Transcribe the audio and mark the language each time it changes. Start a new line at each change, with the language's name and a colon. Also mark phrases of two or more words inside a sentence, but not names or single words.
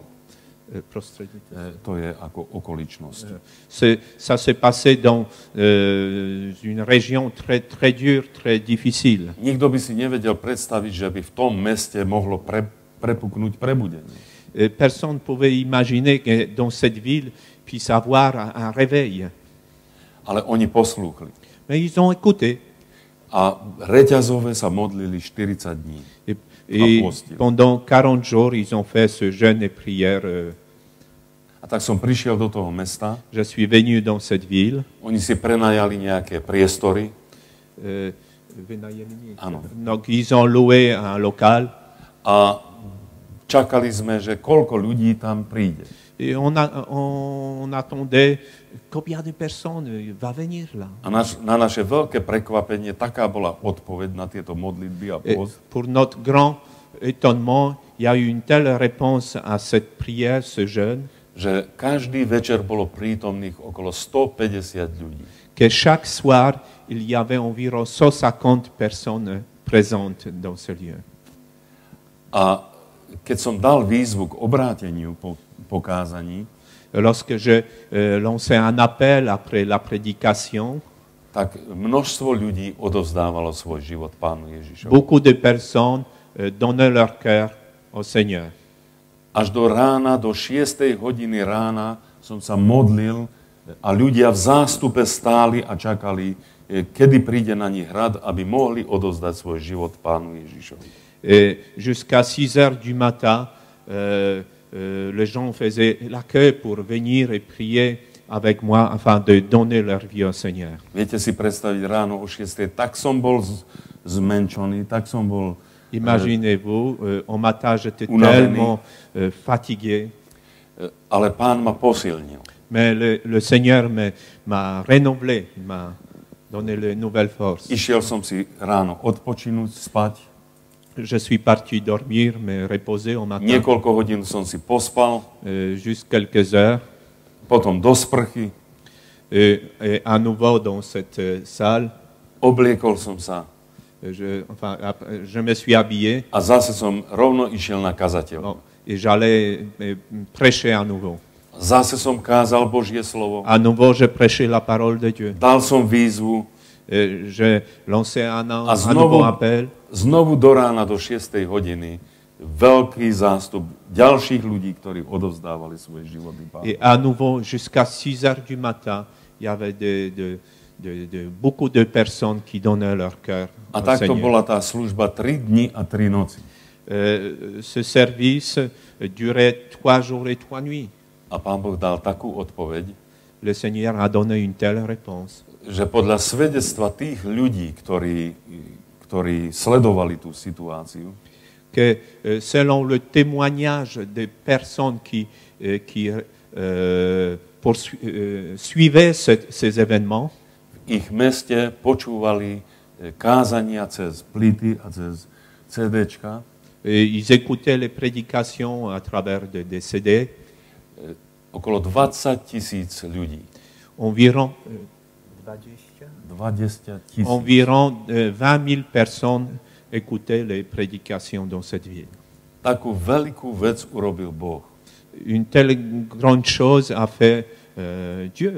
Slovak: To je ako okoličnosť.
French: Ça s'est passé dans une région très, très dure, très difficile.
Slovak: Nikto by si nevedel predstaviť, že by v tom meste mohlo prepuknúť prebudenie.
French: Personne ne pouvait imaginer que dans cette ville puisse avoir un réveil.
Slovak: Ale oni poslúchli.
French: Mais ils ont écouté.
Slovak: A reťazové sa modlili 40 dní.
French: Et pendant 40 jours, ils ont fait ce jeûne et prière.
Slovak: A tak som prišiel do toho mesta.
French: Je suis venu dans cette ville.
Slovak: Oni si prenajali nejaké priestory. Áno.
French: Donc, ils ont loué un local.
Slovak: A čakali sme, že koľko ľudí tam príde.
French: Et on attendait combien de personnes va venir là.
Slovak: A na naše veľké prekvapenie taká bola odpoveď na tieto modlitby a post.
French: Pour notre grand étonnement, il y a eu une telle réponse à cette prière, ce jeûne,
Slovak: Že každý večer bolo prítomných okolo 150 ľudí.
French: que chaque soir, il y avait environ 150 personnes présentes dans ce lieu.
Slovak: A keď som dal výzvu k obráteniu po pokázaní,
French: Lorsque je lançais un appel après la prédication,
Slovak: tak množstvo ľudí odovzdávalo svoj život Pánu Ježišovi.
French: beaucoup de personnes donnaient leur cœur au Seigneur.
Slovak: Až do rána, do 6. hodiny rána som sa modlil a ľudia v zástupe stáli a čakali, kedy príde na nich rad, aby mohli odovzdať svoj život Pánu Ježišovi.
French: Et jusqu'à 6 heures du matin, les gens faisaient la queue pour venir et prier avec moi afin de donner leur vie au Seigneur.
Slovak: Viete si predstaviť ráno o 6. Tak som bol zmenšený, tak som bol...
French: Imaginez-vous, au matin, j'étais
Slovak: unavený.
French: tellement fatigué,
Slovak: Ale Pán ma posilnil.
French: mais le Seigneur m'a renouvelé, il m'a donné de nouvelles forces.
Slovak: Išiel som si ráno odpočinúť, spať.
French: Je suis parti dormir, me reposer au matin,
Slovak: Niekoľko hodín som si pospal,
French: juste quelques heures.
Slovak: potom do sprchy
French: Et à nouveau dans cette salle,
Slovak: obliekol som sa
French: je me suis habillé
Slovak: a zase som rovno išiel na kazateľ.
French: et j'allais prêcher à nouveau.
Slovak: Zase som kázal Božie slovo.
French: À nouveau, je prêchais la parole de Dieu.
Slovak: Dal som výzvu.
French: Je lançais un
Slovak: znovu,
French: nouveau appel.
Slovak: Znovu do rána do 6. hodiny veľký zástup ďalších ľudí, ktorí odovzdávali svoje životy Pánu.
French: Et à nouveau, jusqu'à 6 heures du matin, il y avait beaucoup de personnes qui donnaient leur cœur
Slovak: A
French: au
Slovak: takto
French: Seigneur.
Slovak: bola tá služba 3 dni a 3 noci.
French: Ce service durait 3 jours et 3 nuits.
Slovak: A Pán Boh dal takú odpoveď,
French: Le Seigneur a donné une telle réponse,
Slovak: že podľa svedectva tých ľudí, ktorí sledovali tú situáciu,
French: que selon le témoignage des personnes qui suivaient ces événements,
Slovak: v ich meste počúvali kázania cez plity a cez CDčka.
French: Ils écoutaient les prédications à travers des CD.
Slovak: Okolo 20 000 ľudí.
French: Environ 20 000. Environ 20 000 personnes écoutaient les prédications dans cette ville.
Slovak: Takú veľkú vec urobil Boh.
French: Une telle grande chose a fait Dieu.